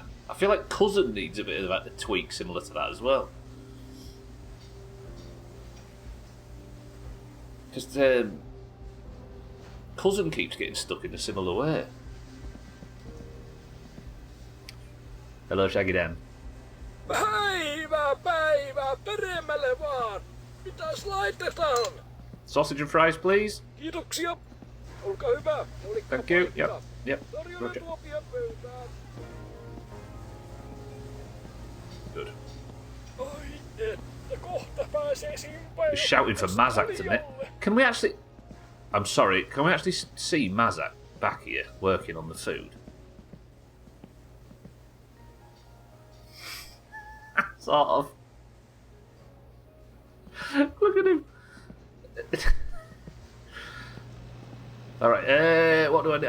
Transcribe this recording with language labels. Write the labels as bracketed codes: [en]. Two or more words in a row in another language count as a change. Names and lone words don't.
[en] I feel like Cousin needs a bit of a tweak similar to that as well. Because Cousin keeps getting stuck in a similar way. Hello, Shaggy Dan. [fi] Päivää, peremmälle vaan. Mitäs laitetaan? [en] Sausage and fries, please. [fi] Kiitoksia. Olkaa hyvä. [en] Thank you. Yep. [fi] Tarjolla [en] Roger. [fi] tuopia pöytään. [en] Good. [fi] Ai että, kohta pääsee simpaan. [en] He's shouting for Mazak to me. Can we actually... I'm sorry, can we actually see Mazak back here working on the food? Sort of. Look at him. Alright, what do I need?